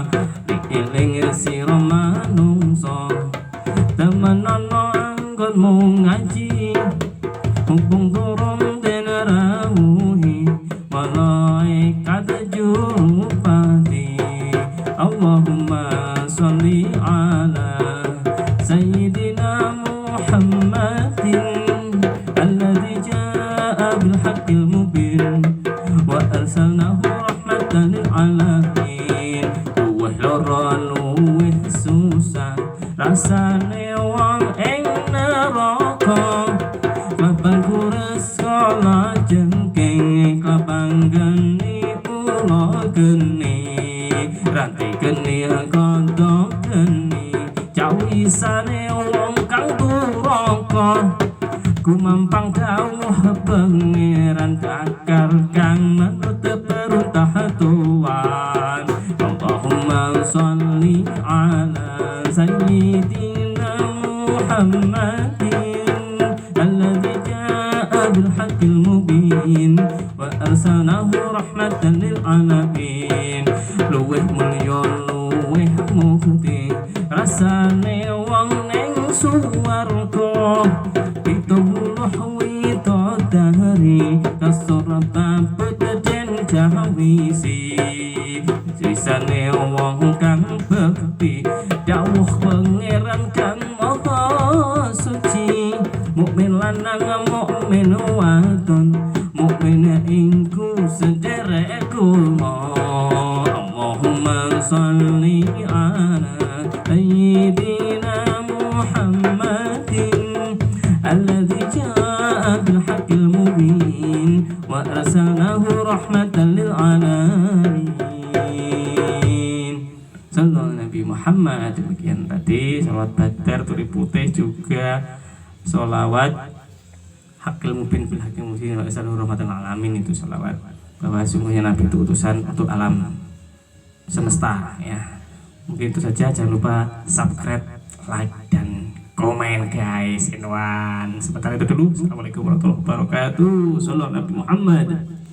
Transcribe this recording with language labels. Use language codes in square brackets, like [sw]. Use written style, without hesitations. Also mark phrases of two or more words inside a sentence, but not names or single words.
[jv] Diiling sira manungsa, temen ana anggonmu ngaji, mumpung turun den rawuhi, malaikat jurupati. [ar] اللهم صل على سيدنا محمد الذي جاء بالحق المبين وأرسلناه رحمة للعالمين. [jv] Luweh lara luweh susah rasane wong ing neraka, klabang kures kala jengking, klabang geni ula geni, rantai geni kodok geni. cawisane wong kang duraka kumampang dawuh pangeran takar kang manut perintah Tuhan. [ar] اللهم صل على سيدنا محمد الذي جاء بالحق المبين وأرسله رحمة للعالمين. [jv] Luweh mulya luweh mukti rasane wong ning suwarga pituluh widodari kasurata pededen jawisi sisane wong kang bekti dawuh pangeran kang maha suci mukmin lanang mukmin wadon mukmin ingku sederekku [ar] اللهم صل على سيدنا محمد الذي جاء بالحق المبين وأرسله رحمة للعالمين. صلى الله نبي محمد. [id] Demikian tadi salawat badar turi putih juga salawat [ar] الحق المبين بالحق المبين وأرسله رحمة للعالمين. [id] Itu salawat bahwa sungguhnya Nabi itu utusan untuk alam semesta ya. Mungkin itu saja, jangan lupa subscribe, like dan komen guys. Sebentar itu dulu. [ar] السلام عليكم ورحمة الله وبركاته صلى الله نبي محمد.